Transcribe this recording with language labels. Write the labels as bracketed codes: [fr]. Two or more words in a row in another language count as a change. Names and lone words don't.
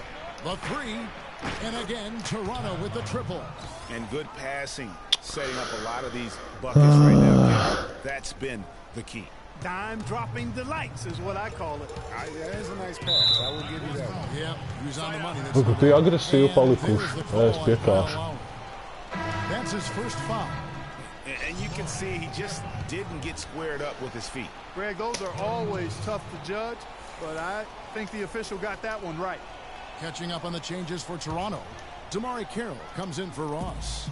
[en] The 3, and again, Toronto with the triple. And good passing, setting up a lot of these buckets right now. That's been the key. Dime dropping delights is what I call it. That is a nice pass. I will give you that one. Yeah, he's on the money. [lv] Tie agresīvi palikuši. Es piekāšu. [en] That's his first foul. And you can see he just didn't get squared up with his feet. Greg, those are always tough to judge, but I think the official got that one right. Catching up on the changes for Toronto. Damari Carroll comes in for Ross.